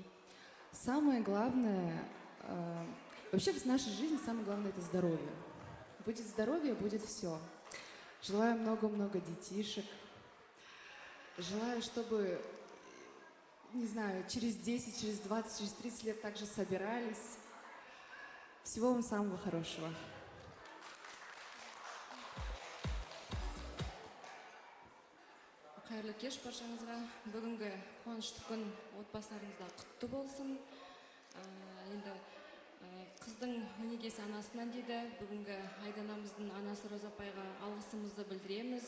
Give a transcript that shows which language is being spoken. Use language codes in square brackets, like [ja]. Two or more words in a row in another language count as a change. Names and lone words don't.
[ru] Самое главное, вообще в нашей жизни самое главное — это здоровье. Будет здоровье, будет все. Желаю много-много детишек. Желаю, чтобы, не знаю, через 10, через 20, через 30 лет также собирались. Всего вам самого хорошего. [kk] Қайырлы кеш баршаңызға. Бүгінгі қуанышты күн отбасыларыңызда құтты болсын. Енді қыздың өнегесі анасынан дейді. Бүгінгі Айданамыздың анасы Роза апайға алғысымызды білдіреміз.